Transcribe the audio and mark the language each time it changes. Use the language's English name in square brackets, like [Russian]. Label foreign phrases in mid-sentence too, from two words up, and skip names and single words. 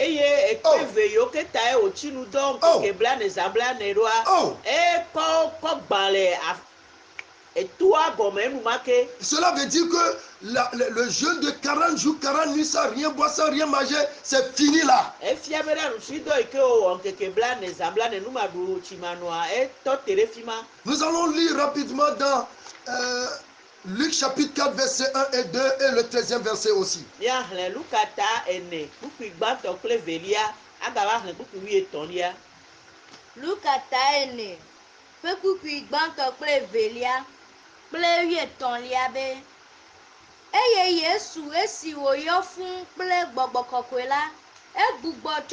[French] Cela veut dire que le jeûne de 40 jours, 40 nuits sans rien boire, sans rien manger, c'est fini là. Nous allons lire rapidement dans Luc chapitre 4 verset 1 et 2 et le 13e verset aussi. [Ewe] Eye Yesu esi woyɔ fún kple gbɔgbɔ kɔkɔe la, egbugbɔ tso